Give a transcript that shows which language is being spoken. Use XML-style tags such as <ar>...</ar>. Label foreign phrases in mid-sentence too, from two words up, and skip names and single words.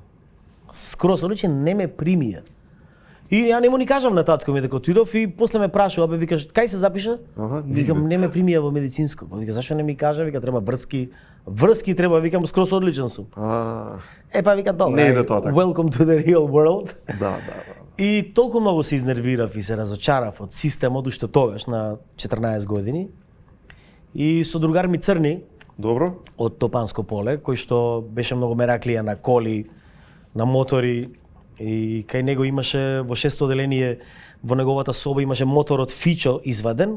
<mk>Скрос одличен не ме примија. И ја не му ни кажам на татко ми дека отидов и после ме прашува, бе, викаш, кај се запиша? Викам, не ме примија во медицинско. Вика, зашо не ми кажа? Вика, треба врски. Врски треба, викам, скрос одличен сум. Па вика, добро. Не иде тоа така.</mk> <en>Welcome to the real world.</en> <mk>Да. И толку многу се изнервирав и се разочарав од системот уште тогаш на 14 години. И со другар ми Црни, Добро. од Топанско поле, кој што беше многу мераклија на коли, на мотори, и кај него имаше во 6-то оделение, во неговата соба имаше моторот Фичо изваден.</mk>